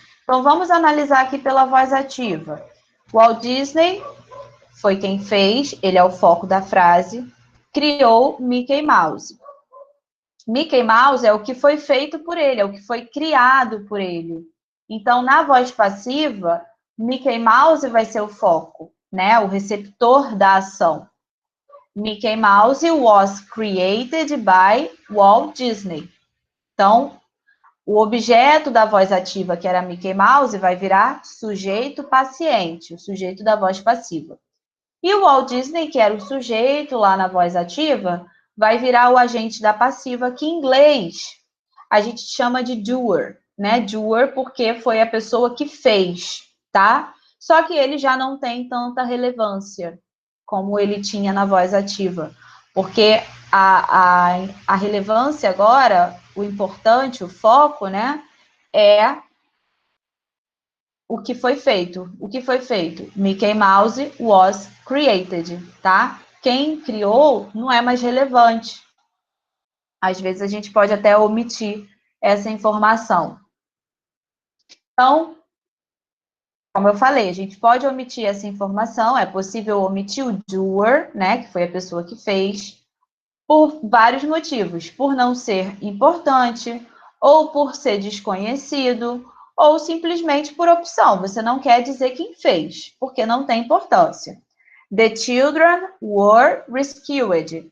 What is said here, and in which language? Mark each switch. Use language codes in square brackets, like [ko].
[pt] Então, vamos analisar aqui pela voz ativa. Walt Disney foi quem fez, ele é o foco da frase, criou Mickey Mouse. Mickey Mouse é o que foi feito por ele, é o que foi criado por ele. Então, na voz passiva, Mickey Mouse vai ser o foco, né? O receptor da ação. [en] Mickey Mouse was created by Walt Disney. [pt] Então, o objeto da voz ativa, que era Mickey Mouse, vai virar sujeito paciente, o sujeito da voz passiva. E o Walt Disney, que era o sujeito lá na voz ativa, vai virar o agente da passiva, que em inglês a gente chama de doer, né? Doer porque foi a pessoa que fez, tá? Só que ele já não tem tanta relevância como ele tinha na voz ativa, porque a relevância agora, o importante, o foco, né, é o que foi feito. O que foi feito? [en] Mickey Mouse was created, tá? [pt] Quem criou não é mais relevante. Às vezes a gente pode até omitir essa informação. Então, como eu falei, a gente pode omitir essa informação, é possível omitir o doer, né, que foi a pessoa que fez, por vários motivos, por não ser importante, ou por ser desconhecido, ou simplesmente por opção. Você não quer dizer quem fez, porque não tem importância. [en] The children were rescued.